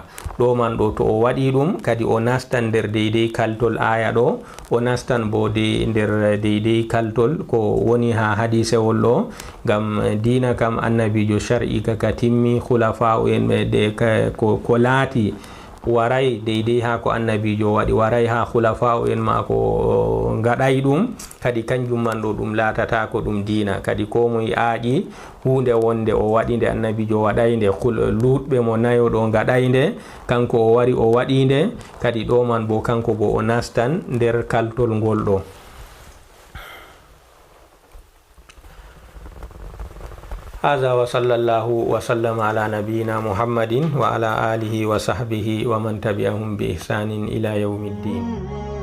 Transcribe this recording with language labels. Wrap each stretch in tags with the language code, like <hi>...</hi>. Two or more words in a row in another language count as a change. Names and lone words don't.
<ff>ɗo man ɗo to o waɗi ɗum kadi o nastan nder deydey kaltol aya ɗo, o nastan bo nder deydey kaltol ko woni ha hadisewol ɗo, ngam dina kam annabijo shar'i kaka timmi, khulafa en ko laati waray deydey ha ko annabijo waɗi, waray ha khulafa en ma ko gaɗay ɗum, kadi kanjum man ɗo ɗum latata ko ɗum dina. Kadi ko moye aaƴi hunde wonde o waɗi nde annabijo waɗaynde, luɗɓe mo nayo ɗo gaɗaynde, kanko o wari o waɗinde, kadi ɗo man bo kanko bo o nastan nder kaltol ngol ɗo.</ff> <ar>هذا وصلى الله وسلم على نبينا محمد وعلى آله وصحبه ومن تبعهم بإحسان إلى يوم الدين.</ar>